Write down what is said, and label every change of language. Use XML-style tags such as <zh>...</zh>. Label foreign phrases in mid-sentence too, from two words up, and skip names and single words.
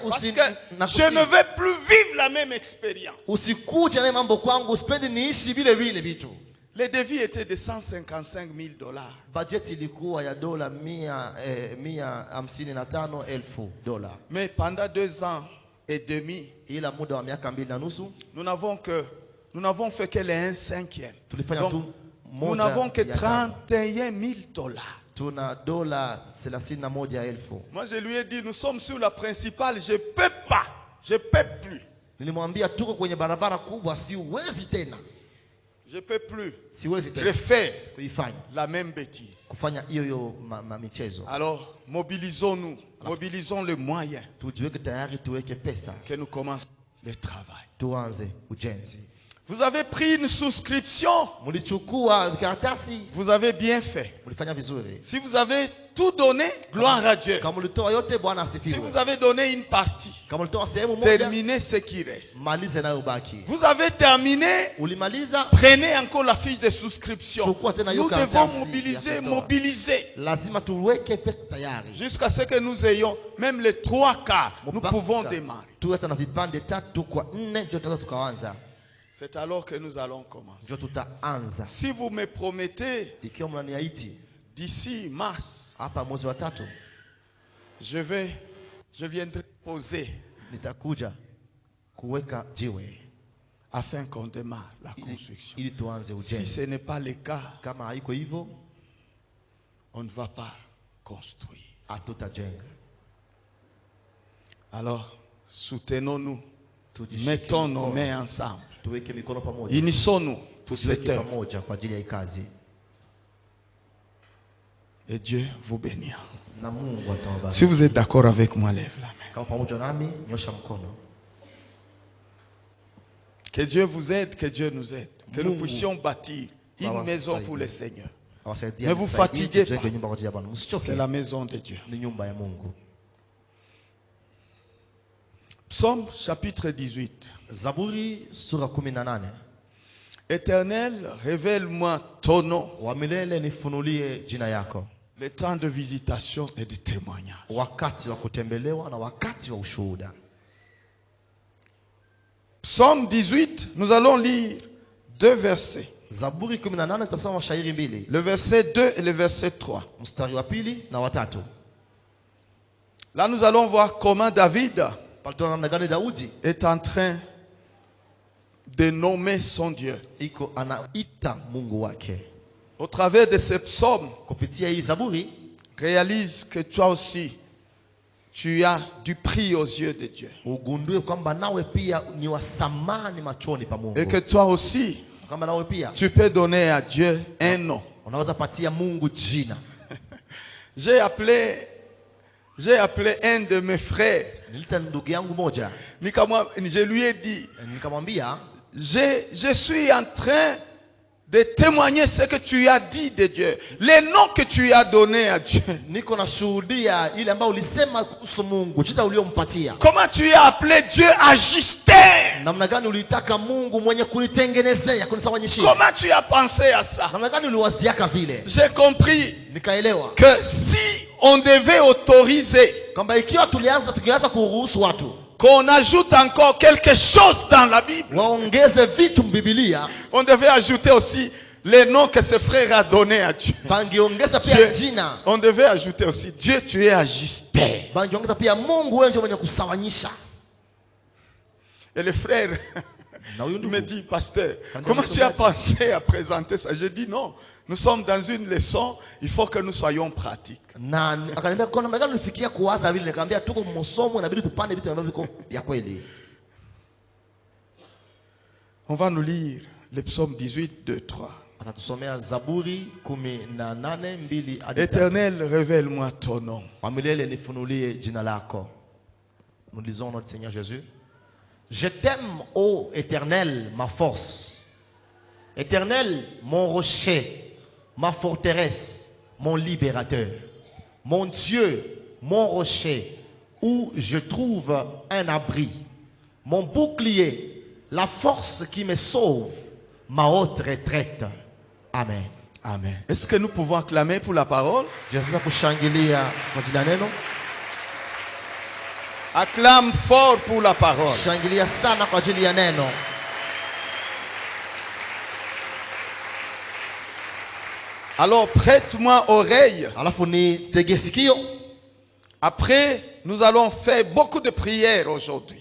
<fr>Parce que je ne veux plus vivre la même expérience.</fr> <sw>Usikuje na mambo kwangu, sipendi niishi vile vile vitu.</sw> <fr>Les devis étaient de $155,000.</fr> <sw>Budget ilikuwa ya dola 155,000</sw> <fr>Mais pendant 2 ans et demi,</fr> <sw>ila muda wa miaka 2 na nusu</sw> <fr>nous n'avons fait que les 1/5.</fr> <sw>tulifanya tu</sw> <fr>Nous n'avons que $31,000.</fr> <sw>tuna dola 31,000.</sw> <fr>Moi je lui ai dit, nous sommes sur la principale, je peux pas, je peux plus.</fr> <sw>Nilimwambia tuko kwenye barabara kubwa, siwezi tena.</sw> <fr>Je peux plus</fr> <sw>Siwezi tena</sw> <fr>refaire</fr> <sw>kuifanya</sw> <fr>la même bêtise.</fr> <sw>kufanya hiyo michezo.</sw> <fr>Alors mobilisons-nous, mobilisons les moyens</fr> <sw>Tujiweke tayari, tuweke pesa,</sw> <fr>que nous commençons le travail.</fr> <sw>tuanze ujenzi.</sw> <fr>Vous avez pris une souscription,</fr> <sw>Mlichukua karatasi,</sw> <fr>vous avez bien fait.</fr> <sw>mlifanya vizuri.</sw> <fr>Si vous avez tout donné, gloire à Dieu.</fr> <sw>Kama mlitoa yote, Bwana</sw> <fr>Si</fr> <sw>asifiwe.</sw> <fr>vous avez donné une partie,</fr> <sw>Kama mlitoa sehemu moja,</sw> <fr>terminez ce qui reste.</fr> <sw>malize nayo baki.</sw> <fr>Vous avez terminé,</fr> <sw>Ulimaliza,</sw> <fr>prenez encore la fiche de souscription.</fr> <sw>chukua tena hiyo</sw> <fr>Nous</fr> <sw>karatasi</sw> <fr>devons</fr> <sw>ya</sw> <fr>mobiliser,</fr> <sw>kutoa.</sw> <fr>mobiliser.</fr> <sw>Lazima tuweke pesa tayari.</sw> <fr>Jusqu'à ce que nous ayons même les 3/4, nous</fr> <sw>Mpaka</sw> <fr>pouvons démarrer.</fr> <sw>tuwe hata na vipande 3 kwa 4 ndio tutaweza tukaanza.</sw> <fr>C'est alors que nous allons commencer.</fr> <sw>Ndio tutaanza.</sw> <fr>Si vous me promettez,</fr> <sw>Ikiwa mnaniahidi</sw> <fr>d'ici mars,</fr> <sw>hapa mwezi wa 3</sw> <fr>je viendrai poser</fr> <sw>nitakuja kuweka jiwe</sw> <fr>afin qu'on démarre la construction.</fr> <sw>ili tuanze</sw> <fr>Si</fr> <sw>ujenzi.</sw> <fr>ce n'est pas le cas,</fr> <sw>Kama haiko hivyo,</sw> <fr>on ne va pas construire.</fr> <sw>hatutajenga.</sw> <fr>Alors, soutenons-nous.</fr> <sw>Tujishike</sw> <fr>Mettons nos</fr> <sw>mkono.</sw> <fr>mains ensemble.</fr> <sw>tuweke mikono pamoja.</sw> <fr>Unissons-nous pour cette</fr> <sw>Tuweke</sw> <fr>œuvre.</fr> <sw>pamoja kwa ajili ya hii kazi.</sw> <fr>Et Dieu vous bénira.</fr> <sw>Na Mungu atawabariki.</sw> <fr>Si vous êtes d'accord avec moi, lève la main.</fr> <sw>Kama pamoja nami, nyosha mkono.</sw> <fr>Que Dieu vous aide, que Dieu nous aide. Que nous</fr> <sw>Mungu</sw> <fr>puissions bâtir une</fr> <sw>Baba</sw> <fr>maison</fr> <sw>saidi.</sw> <fr>pour le Seigneur.</fr> <sw>Awasaidia</sw> <fr>Ne vous</fr> <sw>msaidie,</sw> <fr>fatiguez</fr> <sw>tujenge</sw> <fr>pas.</fr> <sw>nyumba kwa ajili ya Bwana. Msichoke.</sw> <fr>C'est la maison de Dieu.</fr> <sw>Ni nyumba ya Mungu.</sw> <fr>Psaume chapitre 18.</fr> <sw>Zaburi sura 18.</sw> <fr>Éternel, révèle-moi ton nom,</fr> <sw>Wa milele nifunulie jina yako.</sw> <fr>le temps de visitation et de témoignage.</fr> <sw>Wakati wa kutembelewa na wakati wa ushuhuda.</sw> <fr>Psaume 18, nous allons lire deux versets.</fr> <sw>Zaburi 18 tutasoma mashairi mbili.</sw> <fr>Le verset 2 et le verset 3.</fr> <sw>Mstari wa pili na watatu.</sw> <fr>Là, nous allons voir comment David</fr> <sw>Palitoa namna gani Daudi</sw> <fr>est en train de nommer son Dieu.</fr> <sw>iko anaita Mungu wake.</sw> <fr>Au travers de ces psaumes,</fr> <sw>Kupitia hii Zaburi</sw> <fr>réalise que toi aussi, tu as du prix aux yeux de Dieu.</fr> <sw>ugundue kwamba nawe pia ni wa thamani machoni pa Mungu.</sw> <fr>Et que toi aussi,</fr> <sw>Kama nawe pia</sw> <fr>tu peux donner à Dieu un nom.</fr> <sw>unaweza patia Mungu jina.</sw> <fr>J'ai appelé un de mes frères.</fr> <sw>Nilita ndugu yangu moja,</sw> <fr>Je lui ai dit,</fr> <sw>nikamwambia</sw> <fr>je suis en train de témoigner ce que tu as dit de Dieu. Les noms que tu as donnés à Dieu.</fr> <sw>niko nashuhudia ile ambayo ulisema kuhusu Mungu, jina uliompatia.</sw> <fr>Comment tu as appelé Dieu ajusté?</fr> <sw>Namna gani ulitaka Mungu mwenye kunitengenezea, kunisawanyishia.</sw> <fr>Comment tu as pensé à ça?</fr> <sw>Namna gani uliwaziaka vile.</sw> <fr>J'ai compris</fr> <sw>Nikaelewa</sw> <fr>que si on devait autoriser</fr> <sw>kwamba ikiwa tungeanza kuruhusu watu</sw> <fr>qu'on ajoute encore quelque chose dans la Bible,</fr> <sw>waongeze vitu Biblia,</sw> <fr>on devait ajouter aussi les noms que ce frère a donnés à Dieu.</fr> <sw>bangiongeza pia jina.</sw> <fr>On devait ajouter aussi Dieu, tu es ajusté.</fr> <sw>Bangiongeza pia Mungu wewe ndiye mwenye kusawanyisha.</sw> <fr>Et le frère, il me dit, pasteur, comment tu as pensé à présenter ça? Je dis non, nous sommes dans une leçon, il faut que nous soyons pratiques.</fr> <sw>Na akaniambia kwa namna gani ulifikia kuwaza vile, nikamwambia tuko msomo inabidi tupande vitu ambavyo viko vya kweli.</sw> <fr>On va nous lire le psaume 18, 2, 3.</fr> <sw>Atatusomea Zaburi 18:2 hadi 3.</sw> <fr>Éternel, révèle-moi ton nom.</fr> <sw>Wa milele nifunulie jina lako.</sw> <fr>Nous lisons notre Seigneur Jésus. Je t'aime, ô Éternel, ma force. Éternel, mon rocher, ma forteresse, mon libérateur. Mon Dieu, mon rocher, où je trouve un abri. Mon bouclier, la force qui me sauve, ma haute retraite. Amen. Amen. Est-ce que nous pouvons acclamer pour la parole?</fr> <sw>Tunaweza kushangilia kwa jina neno.</sw> <fr>Acclame fort pour la parole.</fr> <sw>Shangilia sana kwa ajili ya neno.</sw> <fr>Alors prête-moi oreille.</fr> <sw>Alafu ni tege sikio.</sw> <fr>Après, nous allons faire beaucoup de prières aujourd'hui.</fr>